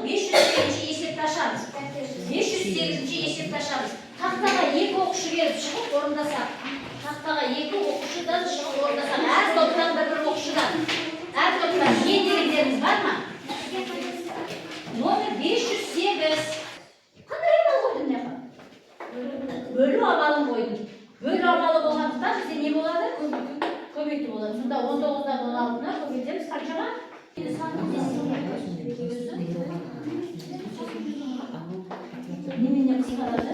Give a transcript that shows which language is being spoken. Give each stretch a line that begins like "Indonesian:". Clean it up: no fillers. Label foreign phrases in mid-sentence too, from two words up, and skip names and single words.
Kazakh: 508-ші есепті ашамыз. 508-ші есепті ашамыз. Тақтаға 2 оқушы келіп шығып орындасақ. Тақтаға 2 оқушыдан шығып орындасақ. Әр топтан бір оқушыдан. Әр топтан не дегендеріңіз бар ма?
Uzbek: Номер Qanday amal qo'yding bunaqa? Bölü amalı qo'ydim. Bölü amalı bo'lgandan bizda ne bo'ladi? Ko'paytib bo'ladi. Shunda 19 dan 16 ni ko'paytamiz qanchaga? Neminga qisqaradi?